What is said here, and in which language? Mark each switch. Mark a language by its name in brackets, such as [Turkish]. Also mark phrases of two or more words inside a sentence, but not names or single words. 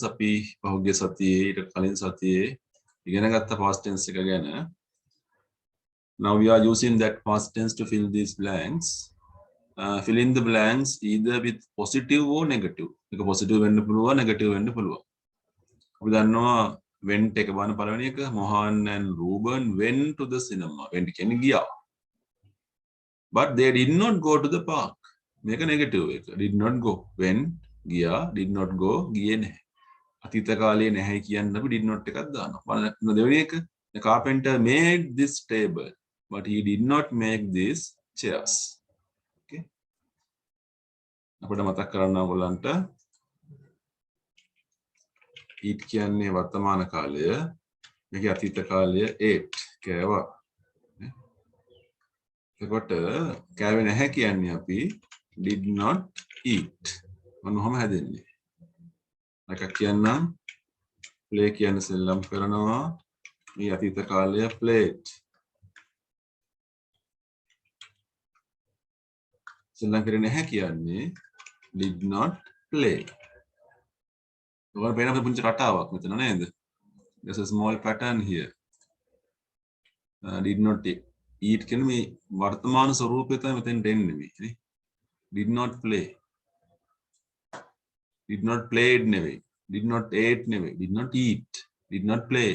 [Sinhala] අපි පහුගිය සතියේ ඊට කලින් සතියේ ඉගෙන ගත්ත past tense එක ගැන. [English] Now we are using that past tense to fill these blanks. Fill in the blanks either with positive or negative. [Sinhala] එක positive වෙන්න පුළුවන්, negative වෙන්න පුළුවන්. අපි දන්නවා went එක බලන පළවෙනි එක [English] Mohan and Ruben went to the cinema. [Sinhala] Went කියන්නේ ගියා. [English] But they did not go to the park. [Sinhala] මේක negative එක. [English] Did not go. Went ගියා. Did not go [Sinhala] ගියේ නැහැ. අතීත කාලයේ නැහැ කියන්න අපි [English] did not [Sinhala] එකක් දානවා. බලන්න දෙවෙනි එක. [English] The carpenter made this table, but he did not make these chairs. [Sinhala] Okay. අපිට මතක් කරන්න ඕගොල්ලන්ට eat කියන්නේ වර්තමාන කාලය, මේකේ අතීත කාලය ate කෑවා. එතකොට කෑවේ නැහැ කියන්නේ අපි [English] did not eat. [Sinhala] මොනවම හැදෙන්නේ. එකක් කියන්නම් play කියන සෙල්ලම් කරනවා. මේ අතීත කාලය played. සෙල්ලම් කරේ නැහැ කියන්නේ [English] did not play. [Sinhala] ඔයාලා පේන අපේ පුංචි රටාවක් මෙතන නේද? [English] There's a small pattern here. Did not eat [Sinhala] කියන්නේ මේ වර්තමාන ස්වරූපය තමයි මෙතෙන්ට එන්නේ මේ නේ. [English] Did not play. Did not played නෙවෙයි. Did not ate නෙවෙයි. Did not eat. Did not play.